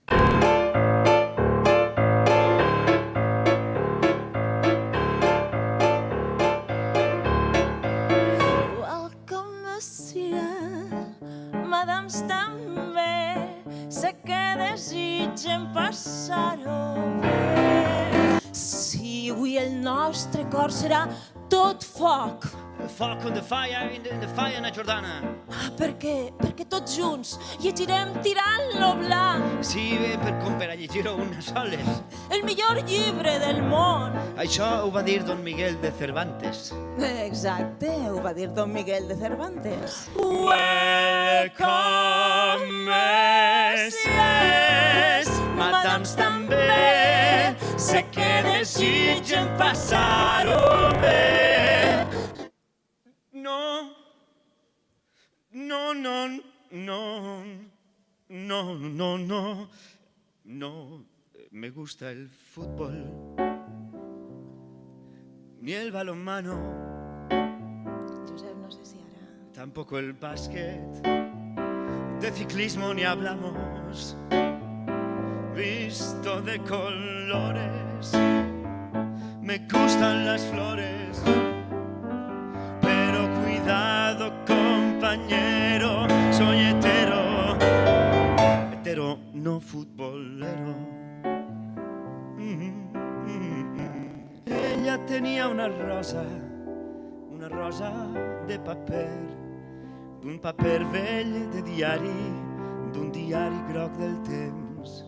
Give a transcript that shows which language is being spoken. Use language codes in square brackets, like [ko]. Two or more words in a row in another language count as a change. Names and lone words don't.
[ca] Welcome, monsieur, madams també, sé que desitgen passar-ho bé. Si avui el nostre cor serà tot foc. [en] Foc on the fire, in the fire, na Jordana. [ca] Perquè tots junts llegirem Tirant-lo blanc. Sí, per a llegir-ho unes soles. El millor llibre del món. Això ho va dir don Miguel de Cervantes. Exacte, ho va dir don Miguel de Cervantes. Welcome, messies, madams també, sé que desitgen passar-ho bé. [es] No me gusta el fútbol, ni el balonmano. [ca] Josep, no sé si ara... [es] Tampoco el básquet. de ciclismo ni hablamos, visto de colores. Me gustan las flores, pero cuidado compañero, soy hetero, hetero no futbolero. [ca] Ella tenía una rosa de paper, d'un paper vell de diari, d'un diari groc del temps.